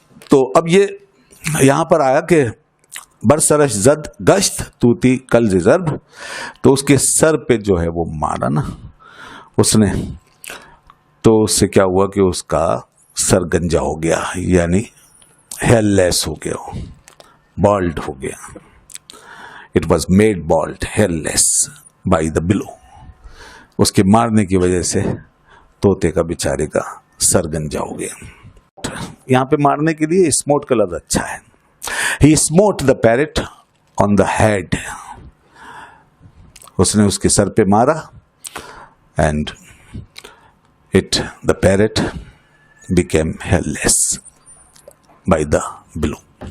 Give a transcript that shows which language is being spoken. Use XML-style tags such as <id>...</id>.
<ur>تو اب یہ یہاں پر آیا کہ</ur> <fa>برسرش زد گشت توتی کل ز ضرب,</fa> <ur>تو اس کے سر پہ جو ہے وہ مارا نا اس نے, تو اس سے کیا ہوا کہ اس کا سر گنجا ہو گیا, یعنی ہیئر لیس ہو گیا, بالڈ ہو گیا.</ur> <en>It was made bald, hairless by the billow.</en> <ur>اس کے مارنے کی وجہ سے طوطے کا بیچارے کا سر گنجا ہو گیا. یہاں پہ مارنے کے لیے اسموٹ کا لفظ اچھا ہے.</ur> <en>He smote the parrot on the head.</en> <ur>اس نے اس کے سر پہ مارا,</ur> <en>and the parrot became hairless by the billow.</en>